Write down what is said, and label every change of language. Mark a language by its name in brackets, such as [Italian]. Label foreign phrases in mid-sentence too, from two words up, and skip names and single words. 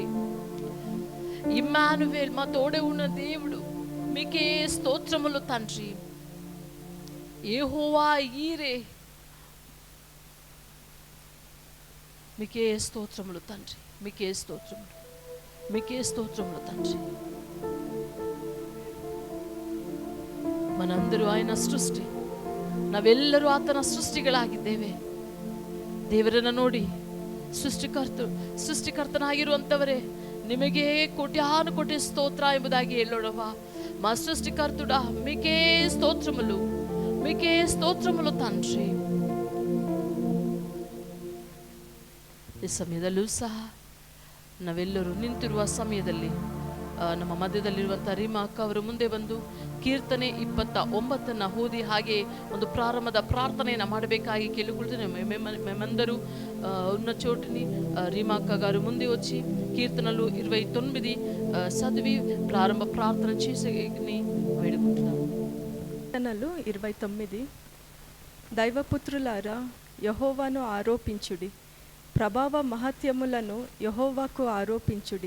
[Telugu] ఇమ్మానువేల్ మా తోడే ఉన్న దేవుడు, మీకే స్తోత్రములు తండ్రి. యెహోవా ఈరే మీకే స్తోత్రములు తండ్రి. మీకే స్తోత్రములు, మీకే స్తోత్రములు తండ్రి. [Kannada] ಮನಂದರು ಆಯನ ಸೃಷ್ಟಿ, ನಾವೆಲ್ಲರೂ ಆತನ ಸೃಷ್ಟಿಗಳಾಗಿದ್ದೇವೆ. ದೇವರನ್ನು ನೋಡಿ ಸೃಷ್ಟಿಕರ್ತನಾಗಿರುವಂಥವರೇ ನಿಮಗೆ ಕೋಟ್ಯಾನು ಕೋಟಿ ಸ್ತೋತ್ರ ಎಂಬುದಾಗಿ ಹೇಳೋಣವ. [Telugu] మా సృష్టికర్తుడా మీకే స్తోత్రములు, మీకే స్తోత్రములు తండ్రి. [Kannada] ಈ ಸಮಯದಲ್ಲೂ ಸಹ ನಾವೆಲ್ಲರೂ ನಿಂತಿರುವ ಸಮಯದಲ್ಲಿ ನಮ್ಮ ಮಧ್ಯದಲ್ಲಿರುವಂಥ ರೀಮಾ ಅಕ್ಕ ಅವರು ಮುಂದೆ ಬಂದು ಕೀರ್ತನೆ 29 ಓದಿ ಹಾಗೆ ಒಂದು ಪ್ರಾರಂಭದ ಪ್ರಾರ್ಥನೆಯನ್ನು ಮಾಡಬೇಕಾಗಿ ಕೇಳಿಕೊಳ್ತೇನೆ. [Telugu] మేమందరూ ఉన్న చోటుని రీమా అక్క గారు ముందే వచ్చి కీర్తనలు 29 చదివి ప్రారంభ ప్రార్థన చేసి వేడుకుంటున్నాను. కీర్తనలు 29. దైవపుత్రులారా యెహోవాను ఆరోపించుడి, ప్రభావ మహత్యములను యెహోవాకు ఆరోపించుడి.